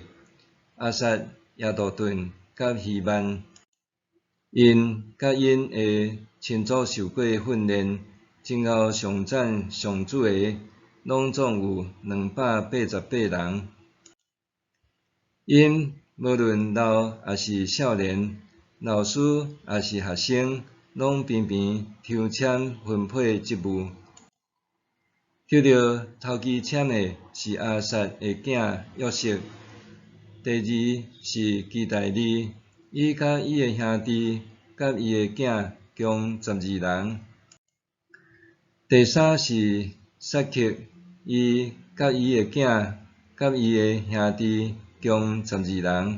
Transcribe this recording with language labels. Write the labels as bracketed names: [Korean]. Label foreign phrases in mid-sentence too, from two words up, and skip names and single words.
[Min Nan Chinese] 亚萨、亚杜顿甲希班，因甲因的亲祖受过训练，前后上赞上主的，拢总有288人。因无论老还是少年，老师还是学生，拢频频抽签分配职务。抽到头期签的是亚萨的囝约瑟，第二是基大利，伊甲伊的兄弟甲伊的囝共12人。第三是撒克，伊甲伊的囝甲伊的兄弟共12人。